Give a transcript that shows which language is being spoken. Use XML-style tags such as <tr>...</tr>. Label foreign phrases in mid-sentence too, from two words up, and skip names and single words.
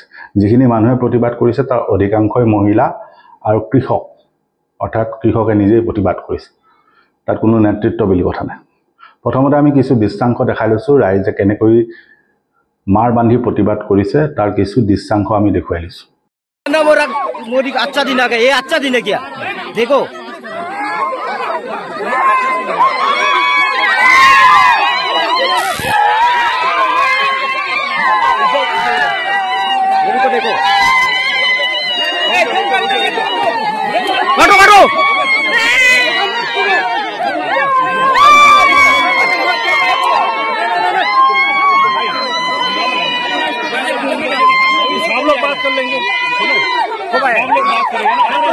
<as>যিখিনি মানুহে প্ৰতিবাদ কৰিছে তাৰ অধিকাংশই মহিলা আৰু কৃষক, অৰ্থাৎ কৃষকে নিজেই প্ৰতিবাদ কৰিছে, তাত কোনো নেতৃত্ব বুলি কথা নাই। প্ৰথমতে আমি কিছু দৃশ্যাংশ দেখাই লৈছোঁ, ৰাইজে কেনেকৈ মাৰ বান্ধি প্ৰতিবাদ কৰিছে তাৰ কিছু দৃশ্যাংশ আমি দেখুৱাই লৈছোঁ।</as> <hi>मोदी का अच्छा दिन आ गया, ये अच्छा दिन है क्या? देखो देखो काटो काटो सब लोग बात कर लेंगे, हम लोग बात करेंगे ना,</hi>